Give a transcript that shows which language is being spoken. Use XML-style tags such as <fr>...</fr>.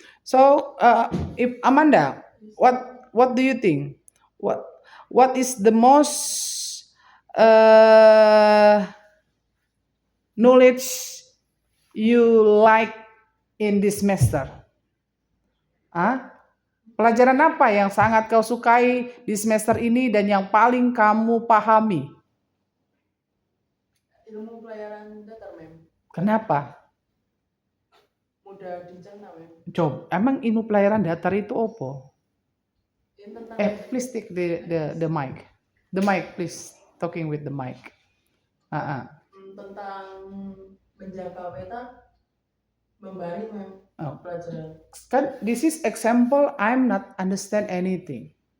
<en>So, if Amanda, what do you think? What what is the most uh, knowledge you like in this semester?</en> <id>Ah, pelajaran apa yang sangat kau sukai di semester ini dan yang paling kamu pahami? Ilmu pelayaran datar, mem. Kenapa? Mudah dicerna, mem. Coba, emang ilmu pelayaran datar itu apa? Ini tentang</id> <en>Please take the mic. The mic, please. Talking with the mic.</en> <id>tentang menjaga peta, membari, mem. Oh. Pelajaran.</id> <en>Kan, this is example. I'm not understand anything.</en>